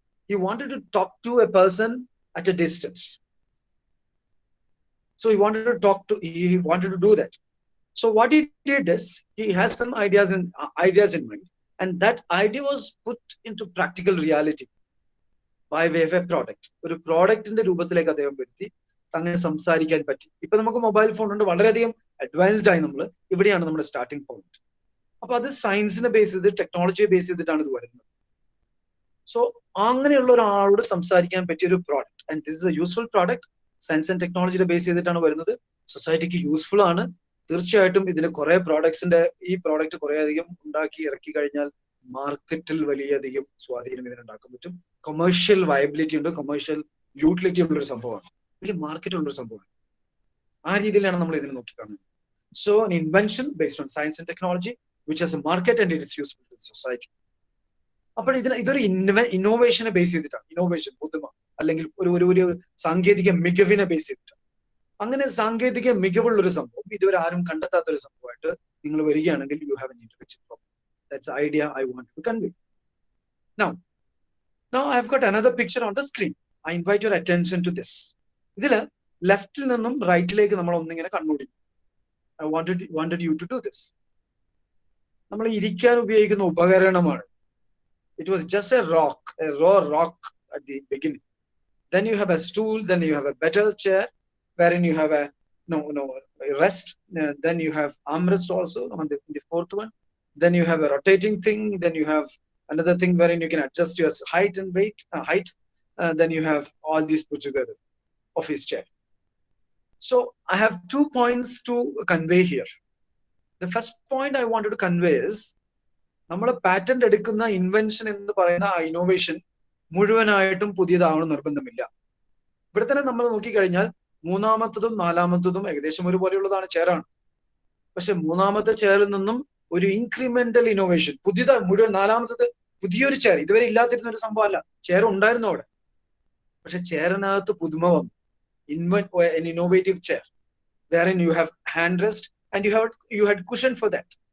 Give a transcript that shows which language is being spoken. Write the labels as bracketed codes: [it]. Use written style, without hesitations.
[en] He wanted to talk to a person at a distance. So he wanted to do that. So what he did is, he has some ideas in mind, and that idea was put into practical reality by way of a product. [ml] ഒരു പ്രോഡക്റ്റിന്റെ രൂപത്തിലേക്ക് അദ്ദേഹം വരുത്തി അങ്ങനെ സംസാരിക്കാൻ പറ്റി. ഇപ്പൊ നമുക്ക് mobile phone ഉണ്ട്, വളരെയധികം അഡ്വാൻസ്ഡ് ആയി നമ്മൾ. ഇവിടെയാണ് നമ്മുടെ സ്റ്റാർട്ടിംഗ് പോയിന്റ്. അപ്പൊ അത് സയൻസിനെ ബേസ് ചെയ്ത്, ടെക്നോളജിയെ ബേസ് ചെയ്തിട്ടാണ് ഇത് വരുന്നത്. സോ അങ്ങനെയുള്ള ഒരാളോട് സംസാരിക്കാൻ പറ്റിയ ഒരു product, [en] And this is a useful product. [ml] Science and ടെക്നോളജിയെ base ചെയ്തിട്ടാണ് വരുന്നത്. സൊസൈറ്റിക്ക് യൂസ്ഫുൾ ആണ്. തീർച്ചയായിട്ടും ഇതിന് കുറെ ഈ പ്രോഡക്റ്റ് കുറെ അധികം ഉണ്ടാക്കി ഇറക്കി കഴിഞ്ഞാൽ മാർക്കറ്റിൽ വലിയധികം സ്വാധീനം ഇതിനുണ്ടാക്കാൻ പറ്റും. കൊമേഴ്ഷ്യൽ വയബിലിറ്റി ഉണ്ട്, കൊമേഴ്ഷ്യൽ യൂട്ടിലിറ്റി ഉള്ളൊരു സംഭവമാണ്, വലിയ മാർക്കറ്റ് ഉള്ളൊരു സംഭവമാണ്. ആ രീതിയിലാണ് നമ്മൾ ഇതിനെ നോക്കിക്കാണുന്നത്. [en] So an invention based on science and technology which has a market and it is useful to the society. [ml] അപ്പോൾ ഇതൊരു ഇന്നോവേഷനെ ബേസ് ചെയ്തിട്ടാണ്. ഇന്നോവേഷൻ, പുതുമ, അല്ലെങ്കിൽ ഒരു സാങ്കേതിക മികവിനെ ബേസ് ചെയ്തിട്ടാണ്. അങ്ങനെ സാങ്കേതിക മികവുള്ളൊരു സംഭവം, ഇതുവരെ ആരും കണ്ടെത്താത്തൊരു സംഭവമായിട്ട് നിങ്ങൾ വരികയാണെങ്കിൽ, [en] You have an intellectual property. That's the idea I want to convey. Now I've got another picture on the screen. I invite your attention to this. [ml] ഇതില് ലെഫ്റ്റിൽ നിന്നും റൈറ്റിലേക്ക് നമ്മൾ ഒന്നിങ്ങനെ കണ്ണോടിക്കും. [en] I wanted you to do this. [ml] നമ്മൾ ഇരിക്കാൻ ഉപയോഗിക്കുന്ന ഉപകരണമാണ്. [en] It was just a raw rock at the beginning. Then you have a stool, then you have a better chair, wherein you have a rest. Then you have armrest also on the fourth one. Then you have a rotating thing. Then you have another thing wherein you can adjust your height and weight. Then you have all these put together of his chair. So I have 2 points to convey here. The first point I wanted to convey [ml] is, നമ്മുടെ patent എടുക്കുന്ന invention എന്ന് പറയുന്ന ആ innovation മുഴുവനായിട്ടും പുതിയതാവണം നിർബന്ധമില്ല. ഇവിടെ തന്നെ നമ്മൾ നോക്കിക്കഴിഞ്ഞാൽ മൂന്നാമത്തതും നാലാമത്തതും ഏകദേശം ഒരുപോലെയുള്ളതാണ്, ചെയറാണ്. പക്ഷെ മൂന്നാമത്തെ ചെയറിൽ നിന്നും ഒരു ഇൻക്രിമെന്റൽ ഇന്നോവേഷൻ, മുഴുവൻ നാലാമത്തത് പുതിയൊരു ചെയർ, ഇതുവരെ ഇല്ലാതിരുന്ന ഒരു സംഭവമല്ല. ചെയർ ഉണ്ടായിരുന്നു അവിടെ, പക്ഷെ ചെയറിനകത്ത് പുതുമ വന്നു. [en] an innovative chair wherein you have hand rest and you had cushion for that.